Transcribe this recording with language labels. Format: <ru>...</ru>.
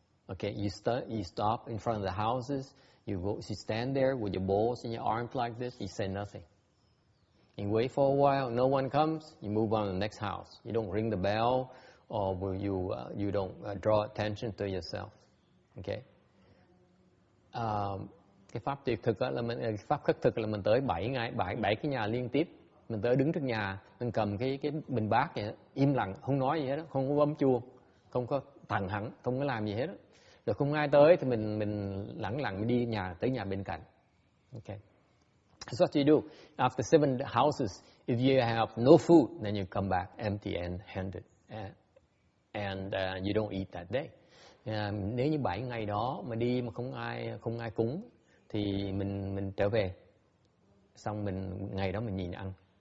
<en>Okay, you stop in front of the houses, you stand there with your bowls in your arms like this, you say nothing. You wait for a while, no one comes, you move on to the next house. You don't ring the bell, or you don't draw attention to yourself. Okay.</en> <vi>Cái pháp tuyệt thực là pháp khất thực là mình tới 7 cái nhà liên tiếp, mình tới đứng trước nhà, mình cầm cái bình bát vậy, im lặng, không nói gì hết, không có bấm chuông, không có thẳng hẳn, không có làm gì hết. Rồi không ai tới thì mình lặng đi tới nhà bên cạnh.</vi> <en>Okay. That's what you do. After 7 houses, if you have no food, then you come back empty and handed, and you don't eat that day.</en> <vi>Nếu như 7 ngày đó mà đi mà không ai cúng, thì mình trở về, xong ngày đó mình nhìn ăn.</vi>